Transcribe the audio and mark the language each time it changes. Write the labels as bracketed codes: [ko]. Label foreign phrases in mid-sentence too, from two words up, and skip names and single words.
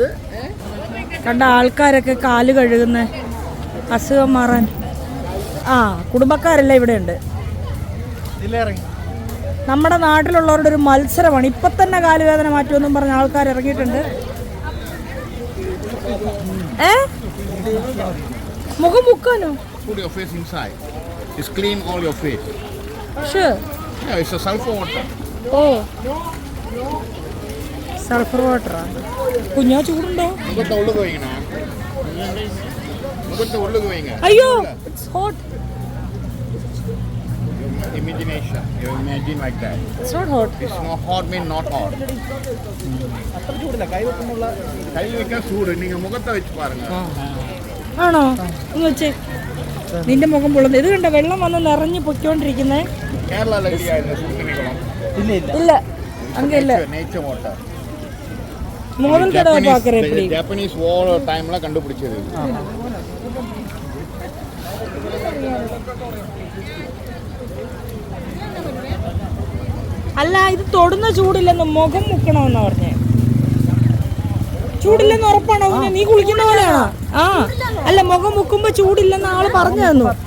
[ml] കണ്ട ആൾക്കാരൊക്കെ കാല് കഴുകുന്ന അസുഖം മാറാൻ കുടുംബക്കാരെല്ലാം ഇവിടെ ഉണ്ട്. നമ്മുടെ നാട്ടിലുള്ളവരുടെ ഒരു മത്സരമാണ്. ഇപ്പൊ തന്നെ കാലുവേദന മാറ്റുമെന്നും പറഞ്ഞ ആൾക്കാർ ഇറങ്ങിയിട്ടുണ്ട്. മുഖം മുക്കാനോ? [en] Put your face inside. Just clean all your face. Sure. Yeah, it's a sulfur water. sulfur water. [ml] കുഞ്ഞാ ചൂടുണ്ടോ? മുഖത്തെ ഉള്ളിൽ പോയിങ്ങനാ. മുഖത്തെ ഉള്ളിൽ പോയിങ്ങ. അയ്യോ, [en] It's hot. Imagination. You imagine like that. It's not hot. It's not hot mean not hot. [ml] അത്ര ചൂടില്ല, കൈ വെക്കുന്നുള്ള കൈ വെക്കാൻ ചൂട്. നിങ്ങൾ മുഖത്തെ വെച്ച് പാരുங்க. ആണോ? ഒന്ന് വെച്ചേ. നിന്റെ മുഖം പൊള്ളുന്നു. ഇത് കണ്ട വെള്ളം വന്ന് നിറഞ്ഞു പൊയ്ക്കൊണ്ടിരിക്കുന്നേ. ഇല്ല, അങ്ങല്ല. [en] Nature water. [ta] முதல் தடவை பார்க்கறேன் இப்படி. [en] Japanese war time [ta] கண்டுபிடிச்சது. [ml] അല്ല, ഇത് തൊടുന്ന ചൂടില്ലെന്ന്, മുഖം മുക്കണമെന്നാ പറഞ്ഞേ. ചൂടില്ലെന്ന് ഉറപ്പാണോ? നീ കുളിക്കുന്ന പോലെയാണോ? അല്ല, മുഖം മുക്കുമ്പോ ചൂടില്ലെന്ന് ആള് പറഞ്ഞു തന്നു.